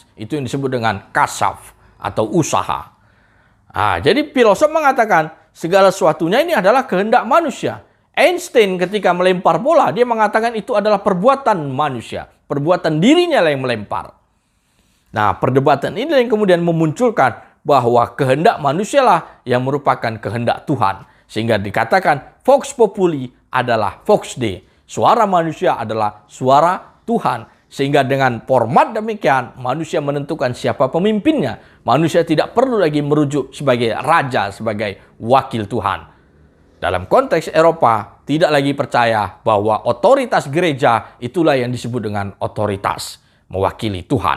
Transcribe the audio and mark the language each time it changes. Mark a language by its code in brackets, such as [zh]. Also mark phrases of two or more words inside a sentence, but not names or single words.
[id] Itu yang disebut dengan kasaf atau usaha. Jadi filosof mengatakan segala sesuatunya ini adalah kehendak manusia. Einstein ketika melempar bola, dia mengatakan itu adalah perbuatan manusia. Perbuatan dirinya lah yang melempar. Nah, perdebatan ini yang kemudian memunculkan bahwa kehendak manusia lah yang merupakan kehendak Tuhan. Sehingga dikatakan [la] vox populi [id] adalah [la] vox Dei. [id] Suara manusia adalah suara Tuhan. Sehingga dengan format demikian, manusia menentukan siapa pemimpinnya. Manusia tidak perlu lagi merujuk sebagai raja, sebagai wakil Tuhan. Dalam konteks Eropa, tidak lagi percaya bahwa otoritas gereja itulah yang disebut dengan otoritas mewakili Tuhan.